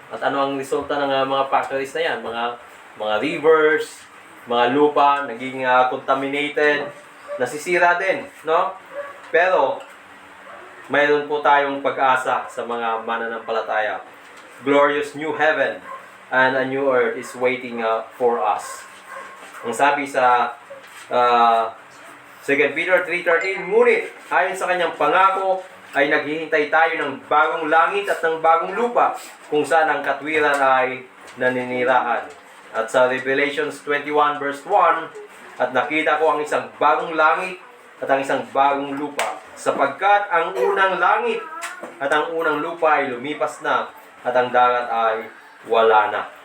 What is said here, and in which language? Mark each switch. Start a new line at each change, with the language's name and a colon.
Filipino: At ano ang resulta ng mga factories na yan? Mga rivers, mga lupa, naging contaminated, nasisira din, no? Pero, mayroon po tayong pag-asa sa mga mananampalataya.
English: Glorious new heaven and a new earth is waiting for us.
Filipino: Ang sabi sa 2 Peter 3:13, ngunit ayon sa kanyang pangako ay naghihintay tayo ng bagong langit at ng bagong lupa kung saan ang katwiran ay naninirahan. At sa Revelations 21 verse 1, at nakita ko ang isang bagong langit at ang isang bagong lupa, sapagkat ang unang langit at ang unang lupa ay lumipas na at ang dagat ay wala na.